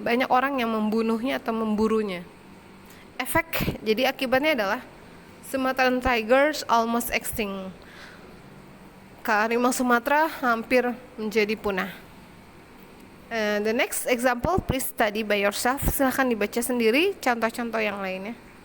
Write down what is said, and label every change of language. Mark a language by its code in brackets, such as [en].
[id] Banyak orang yang membunuhnya atau memburunya. Efek, jadi akibatnya adalah [en] Sumatran tigers almost extinct. [id] Harimau Sumatera hampir menjadi punah. [en] The next example, please study by yourself. [id] Silahkan dibaca sendiri contoh-contoh yang lainnya.